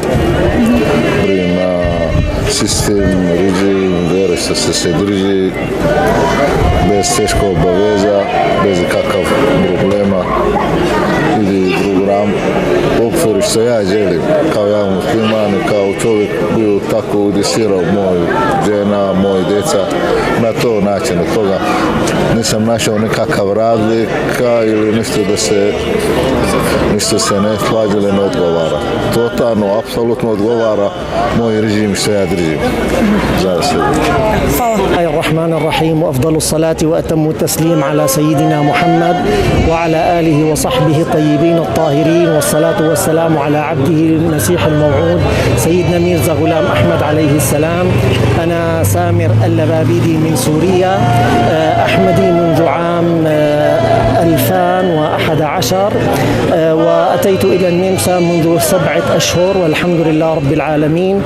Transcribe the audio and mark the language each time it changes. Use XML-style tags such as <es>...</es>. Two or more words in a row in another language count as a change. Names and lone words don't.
<bs>Na sistem, režim, vjere što se drži, bez teškog obaveza, bez kakav problema, ili program okvir što ja želim, kao ja musliman, kao čovjek bio tako udesirao moj žena, moj djeca, na to način, od toga nisam našao nekakav razlika ili nešto se ne slađe ili ne odgovara. Totalno, apsolutno odgovara moj režim što ja držim. Za sve. Hvala.</bs> <ar>الرحمن الرحيم وأفضل الصلاة وأتم التسليم على سيدنا محمد وعلى آله وصحبه الطيبين الطاهرين والصلاة والسلام على عبده المسيح الموعود سيدنا ميرزا غلام أحمد عليه السلام. أنا سامر اللبابيدي من سوريا، أحمدي منذ عام 2011 وأتيت إلى النمسا منذ 7 أشهر والحمد لله رب العالمين.</ar>